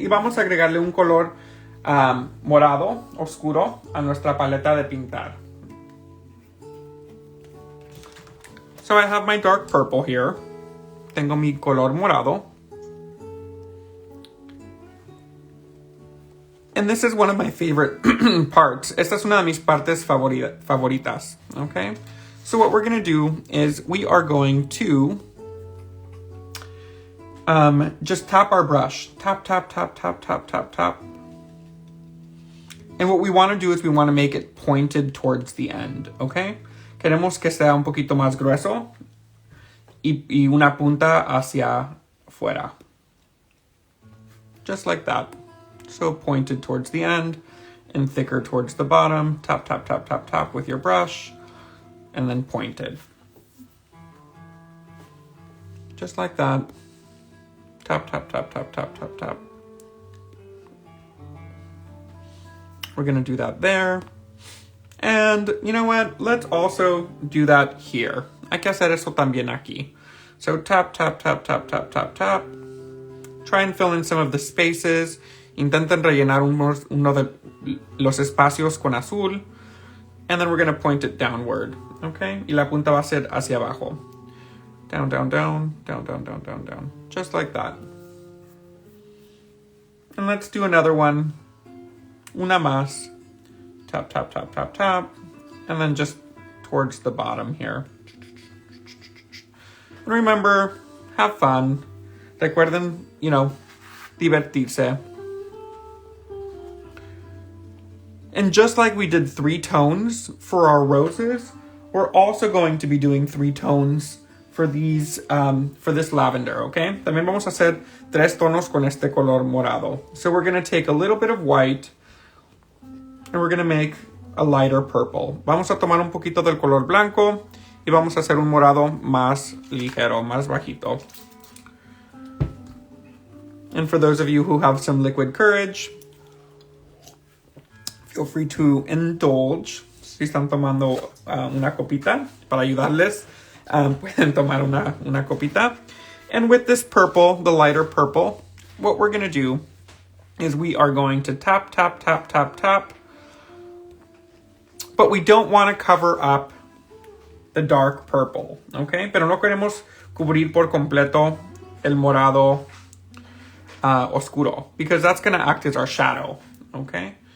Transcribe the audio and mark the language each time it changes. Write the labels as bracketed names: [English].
[Spanish] Y vamos a agregarle un color morado oscuro a nuestra paleta de pintar. [English] So I have my dark purple here. [Spanish] Tengo mi color morado. [English] And this is one of my favorite parts. [Spanish] Esta es una de mis partes favoritas. [English] Okay? So what we're going to do is we are going to just tap our brush. Tap, tap, tap, tap, tap, tap, tap. And what we want to do is we want to make it pointed towards the end, okay? [Spanish] Queremos que sea un poquito más grueso y una punta hacia fuera. [English] Just like that. So pointed towards the end and thicker towards the bottom. Tap, tap, tap, tap, tap with your brush and then pointed. Just like that. Tap, tap, tap, tap, tap, tap, tap. We're gonna do that there. And you know what? Let's also do that here. [Spanish] Hay que hacer eso también aquí. [English] So tap, tap, tap, tap, tap, tap, tap. Try and fill in some of the spaces. [Spanish] Intenten rellenar uno de los espacios con azul. [English] And then we're going to point it downward. Okay? [Spanish] Y la punta va a ser hacia abajo. [English] Down, down, down, down, down, down, down, down. Just like that. And let's do another one. [Spanish] Una más. [English] Tap, tap, tap, tap, tap. And then just towards the bottom here. And remember, have fun. [Spanish] Recuerden, divertirse. [English] And just like we did 3 tones for our roses, we're also going to be doing 3 tones for these, for this lavender, okay? [Spanish] También vamos a hacer 3 tonos con este color morado. [English] So we're going to take a little bit of white, and we're going to make a lighter purple. [Spanish] Vamos a tomar un poquito del color blanco, y vamos a hacer un morado más ligero, más bajito. [English] And for those of you who have some liquid courage, feel free to indulge. [Spanish] Si están tomando una copita para ayudarles, pueden tomar una copita. [English] And with this purple, the lighter purple, what we're going to do is we are going to tap, tap, tap, tap, tap. But we don't want to cover up the dark purple, okay? [Spanish] Pero no queremos cubrir por completo el morado oscuro, [English] because that's going to act as our shadow, okay?